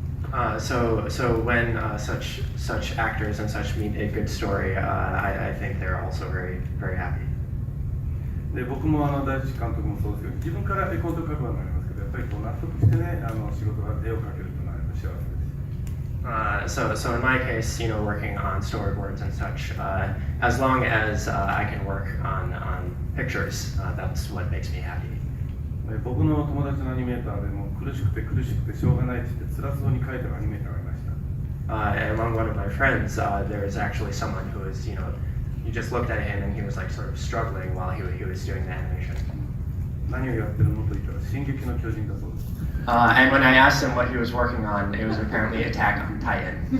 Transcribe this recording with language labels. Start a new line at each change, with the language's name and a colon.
English: So when such actors and such meet a good story, I think they're also very very happy.
Japanese: で僕も大地監督もそうですけど、自分から絵コンテを描くようになりますけど、やっぱりこう納得してね、仕事が絵を描けるというのは幸せです。
English: So in my case, working on storyboards and such, as long as I can work on pictures, that's what makes me happy.
Japanese: 僕の友達のアニメーターでも苦しくてしょうがないって言って辛そうに描いてるアニメーターがいました。
English: And among one of my friends, there was actually someone who was, you just looked at him and he was like sort of struggling while he was doing the animation.
Japanese: 何をやってるのと言ったら進撃の巨人だそうです。
English: And when I asked him what he was working on, it was apparently Attack on Titan.